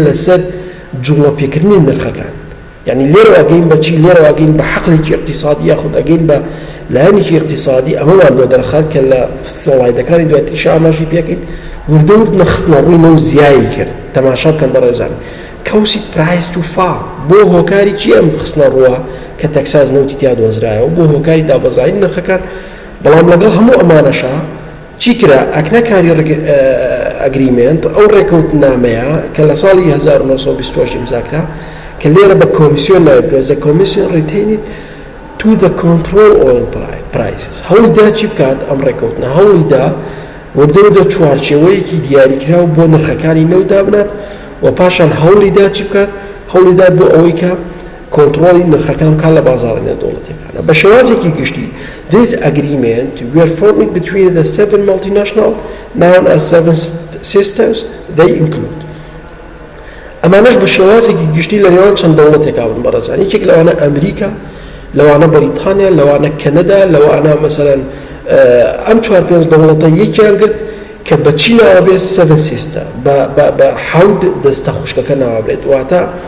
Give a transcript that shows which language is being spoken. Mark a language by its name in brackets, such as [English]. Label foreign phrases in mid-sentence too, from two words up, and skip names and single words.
[Central Kurdish] لەسەر جوڵە پێکردنی نرخەکان یعنی لێرە ئەگەین بە چی لێرە ئەگەین بە حەقڵێکی اقتصادی یاخود ئەگەین بە لایەنێکی اقتصادی ئەمەمان بۆ دەرخات کە لە سڵایدەکانی دواتریش ئاماژی پێکەین وردە نەخستنە ڕووی نەوت زیایی کرد تەماشا بکەن بەڕێزان [English] causes price to fall [Central Kurdish] بۆ هۆکاری چی ئەم خستنە ڕووە کە تەکساس نەوتی تیا دۆزرایەوە بۆ هۆکاری دابەزاین نرخەکان بەڵام لەگەڵ هەموو ئەمانەشە چی کرا ئەکنەکاری ئەگریمنت ئەو ڕێکەوتنامەیە کە لە ساڵی 1920 ئیمزاکرا کە لێرە بە کۆمیسیۆن ناوێت [English] the commission retained to the control oil prices [Central Kurdish] هەوڵیدا چی بکات ئەم ڕێکەوتنە هەوڵیدا وردە چوارچێوەیەکی دیاریکراو بۆ نرخەکانی نەوت بنات و پاشان هەوڵیدا چی بکات هەوڵیدا بۆ ئەوەی کە کۆنتڕۆلی نرخەکان بکات لە بازاڕە نێودەوڵەتیەکانە بە شێوازێکی گشتی [English] this agreement were formed between the 7 multinational known as 7 sisters they include [Central Kurdish] ئەمانەش بە شێوازێکی گشتی لە نێوان چەند دەوڵەتێکا بن بەڕێزان یەکێک لەوانە ئەمریکا لەوانە بەریتانیا لەوانە کەنەدا لەوانە مەسەلەن ئەم 4-5 دەوڵەتە یەکیان گرت کە بەچی ناوابێت 7 سیستە بە حەود دەستە خوشکەکە ناوابێت واتە